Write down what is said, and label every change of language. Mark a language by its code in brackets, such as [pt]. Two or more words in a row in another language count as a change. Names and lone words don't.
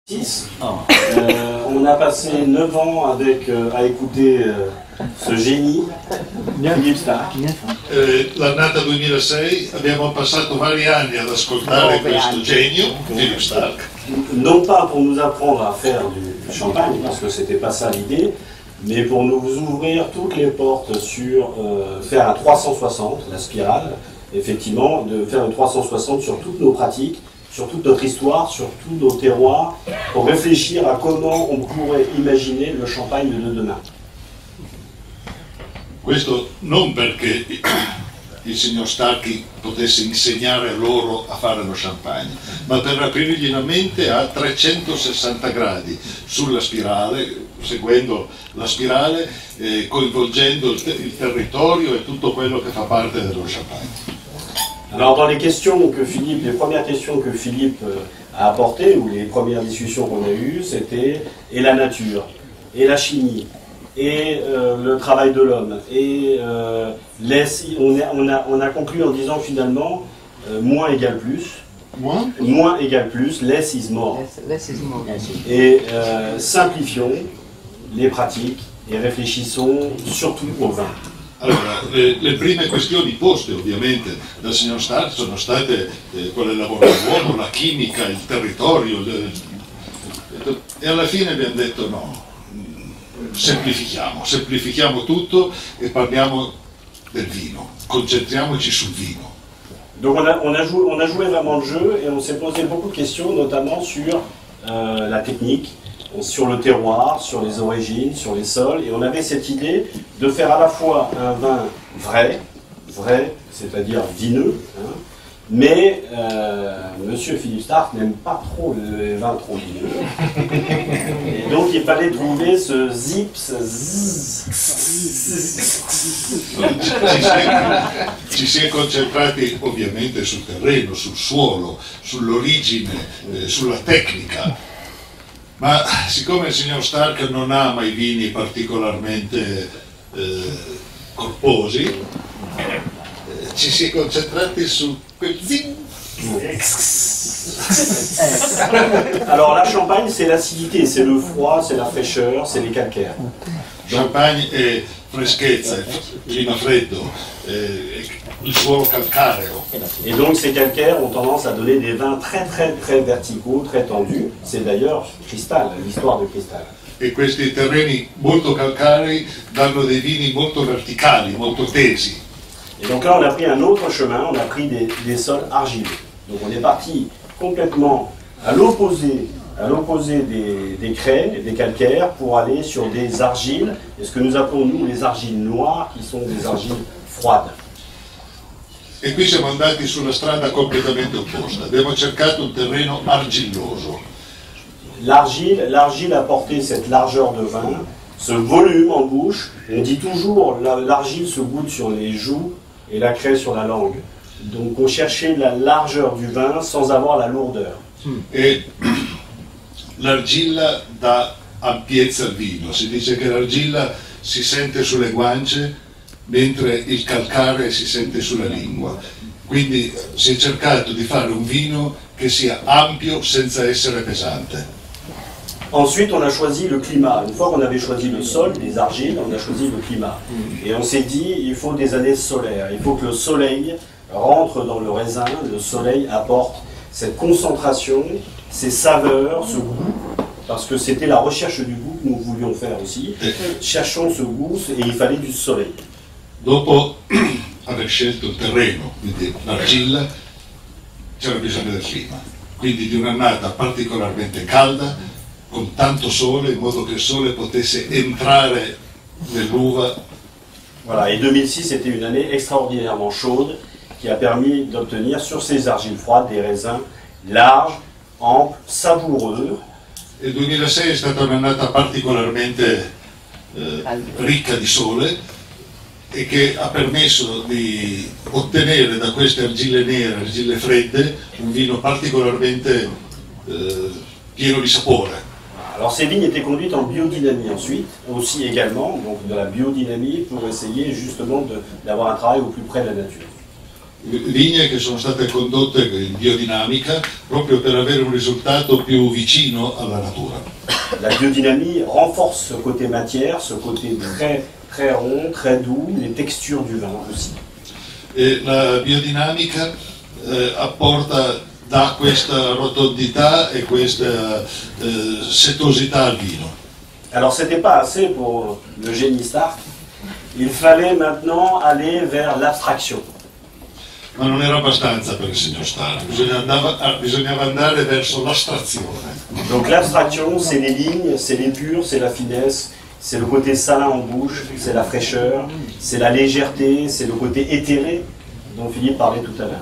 [fr] On a passé 9 ans à écouter ce génie, Philippe Starck. [it] L'annata 2006 abbiamo passato vari anni ad ascoltare questo genio, Philippe Starck. [fr] Non pas pour nous apprendre à faire du champagne, parce que c'était pas ça l'idée, mais pour nous ouvrir toutes les portes sur faire un 360, la spirale, effectivement, de faire un 360 sur toutes nos pratiques, sur toute notre histoire, sur tous nos terroirs, pour réfléchir à comment on pourrait imaginer le champagne de demain. [it] Questo non perché il signor Starck potesse insegnare loro a fare lo champagne, ma per aprirgli la mente a 360 gradi sulla spirale, seguendo la spirale, coinvolgendo il territorio e tutto quello che fa parte dello champagne. [fr] Alors dans les premières questions que Philippe a apportées, ou les premières discussions qu'on a eues, c'était et la nature, et la chimie, et le travail de l'homme, et on a conclu en disant finalement moins égale plus, moins égale plus, [en] less is more. Less is more. [fr] Et simplifions les pratiques et réfléchissons surtout au vin. [it] Allora, le prime questioni poste ovviamente dal signor Starck sono state quelle del lavoro dell'uomo, la chimica, il territorio, e alla fine abbiamo detto no, semplifichiamo tutto e parliamo del vino, concentriamoci sul vino. [fr] Donc on a joué vraiment le jeu et on s'est posé beaucoup de questions, notamment sur la technique, sur le terroir, sur les origines, sur les sols, et on avait cette idée de faire à la fois un vin vrai, c'est-à-dire vineux, hein, mais Monsieur Philippe Starck n'aime pas trop les vins trop vineux, et donc il fallait trouver ce [it] Ci si è concentrati ovviamente sul terreno, sul suolo, sull'origine, sulla tecnica. Ma siccome il signor Starck non ama i vini particolarmente corposi, ci si è concentrati su quel zing. [fr] Alors la Champagne, c'est l'acidité, c'est le froid, c'est la fraîcheur, c'est les calcaires. [it] Champagne è freschezza, clima freddo, il suolo calcareo. [fr] Et donc ces calcaires ont tendance à donner des vins très verticaux, très tendus. C'est d'ailleurs Cristal, l'histoire de Cristal. [it] E questi terreni molto calcarei danno dei vini molto verticali, molto tesi. [fr] Et donc là on a pris un autre chemin, on a pris des sols argileux. Donc on est parti complètement à l'opposé des craie, des calcaires, pour aller sur des argiles, et ce que nous appelons nous les argiles noires, qui sont des argiles froides. [it] E qui siamo andati sulla strada completamente opposta, abbiamo cercato un terreno argilloso. [fr] L'argile a porté cette largeur de vin, ce volume en bouche. On dit toujours l'argile se goûte sur les joues et la craie sur la langue. Donc on cherchait la largeur du vin sans avoir la lourdeur. [it] E l'argilla dà ampiezza al vino, si dice che l'argilla si sente sulle guance mentre il calcare si sente sulla lingua. Quindi si è cercato di fare un vino che sia ampio senza essere pesante. [fr] Ensuite, on a choisi le climat. Une fois qu'on avait choisi le sol, les argiles, on a choisi le climat. Et on s'est dit, il faut des années solaires. Il faut que le soleil rentre dans le raisin, le soleil apporte cette concentration, ces saveurs, ce goût, parce que c'était la recherche du goût que nous voulions faire aussi. Cherchons ce goût et il fallait du soleil. [it] Dopo aver scelto il terreno, quindi l'argilla, c'era bisogno del clima, quindi di un'annata particolarmente calda, con tanto sole, in modo che il sole potesse entrare nell'uva. [fr] Voilà, et 2006 était une année extraordinairement chaude qui a permis d'obtenir sur ces argiles froides des raisins larges, amples, savoureux. [it] Il 2006 è stata un'annata particolarmente ricca di sole, e che ha permesso di ottenere da queste argille nere, argille fredde, un vino particolarmente pieno di sapore. [fr] Alors ces vignes étaient conduites en biodynamie ensuite, aussi également, donc de la biodynamie pour essayer justement d'avoir un travail au plus près de la nature. [it] vigne che sono state condotte in biodinamica proprio per avere un risultato più vicino alla natura. [fr] La biodynamie renforce ce côté matière, ce côté très rond, très doux, les textures du vin aussi. [it] E la biodinamica dà questa rotondità e questa setosità al vino. [fr] Alors c'était pas assez pour le génie Stark, il fallait maintenant aller vers l'abstraction. [it] Ma non era abbastanza per il signor Stark, bisognava andare verso l'astrazione. [fr] Donc l'abstraction, c'est les lignes, c'est l'épure, c'est la finesse, c'est le côté salin en bouche, c'est la fraîcheur, c'est la légèreté, c'est le côté éthéré dont Philippe parlait tout à l'heure.